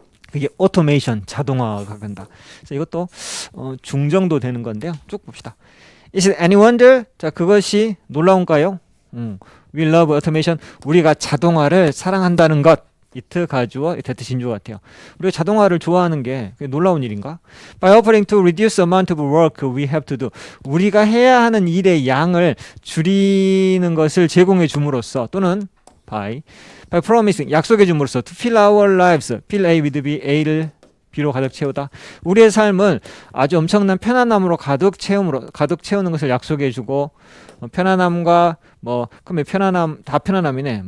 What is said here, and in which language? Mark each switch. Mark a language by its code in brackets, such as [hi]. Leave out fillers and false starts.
[ko] 그게 오토메이션, 자동화가 된다. 그래서 이것도 중정도 되는 건데요. 쭉 봅시다. [en] Is it any wonder? [ko] 자, 그것이 놀라운가요? [en] We love automation. [ko] 우리가 자동화를 사랑한다는 것. it 가주어, that 진주 같아요. 우리가 자동화를 좋아하는 게 놀라운 일인가? [en] By offering to reduce the amount of work we have to do. [ko] 우리가 해야 하는 일의 양을 줄이는 것을 제공해 줌으로써 또는 [en] by promising, [ko] 약속해 줌으로써 [en] to fill our lives, fill A with B, [ko] A를 B로 가득 채우다. 우리의 삶을 아주 엄청난 편안함으로 가득 채우는 것을 약속해 주고 편안함과 그러면 편안함 다 편안함이네.